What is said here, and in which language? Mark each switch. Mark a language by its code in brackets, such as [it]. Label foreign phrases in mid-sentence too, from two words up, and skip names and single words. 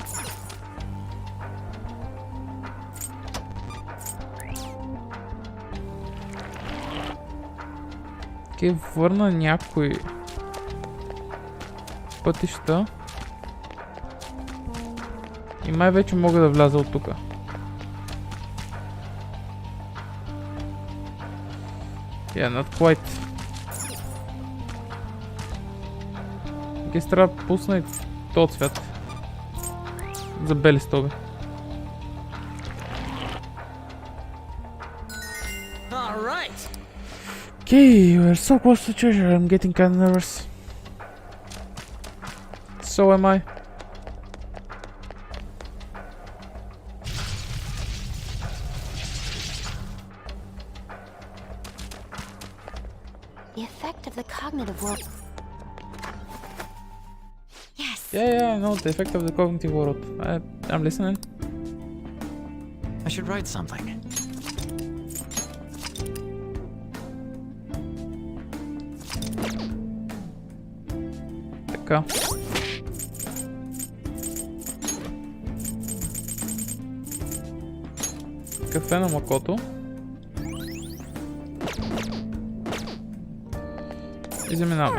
[bg] Окей, върна някои пътища. И май вече мога да вляза от тука. [en] Yeah, not quite. [bg] Окей, трябва да пусна и този цвят. За бели стоби. [en] Okay, we're so close to treasure. I'm getting kind of nervous. So am I. The effect of the cognitive world. Yes. Yeah, I know the effect of the cognitive world. I'm listening. I should write something. [bg] Така. Кафе на млякото. И заминаваме.